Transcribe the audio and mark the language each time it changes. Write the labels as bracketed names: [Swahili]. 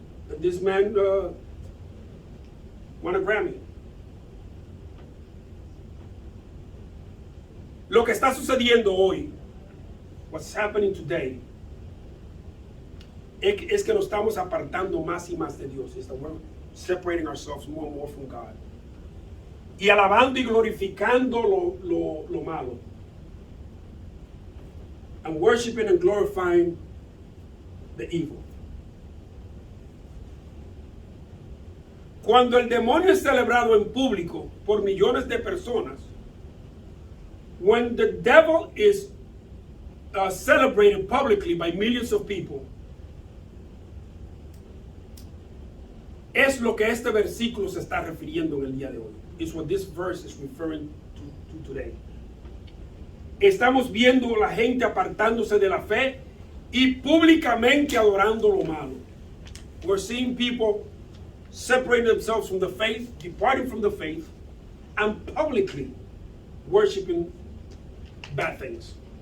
[English] And this man won a Grammy. [Spanish] Lo que está sucediendo hoy, [English] what's happening today, [Spanish] es que nos estamos apartando más y más de Dios. [English] Is that we're separating ourselves more and more from God. [Spanish] Y alabando y glorificando lo malo. [English] And worshiping and glorifying the evil. [Spanish] Cuando el demonio es celebrado en público por millones de personas, [English] when the devil is celebrated publicly by millions of people, [Spanish] es lo que este versículo se está refiriendo en el día de hoy. [English] It's what this verse is referring to today. [Spanish] Estamos viendo a la gente apartándose de la fe y públicamente adorando lo malo. [English] We're seeing people separating themselves from the faith, departing from the faith, and publicly worshiping bad things.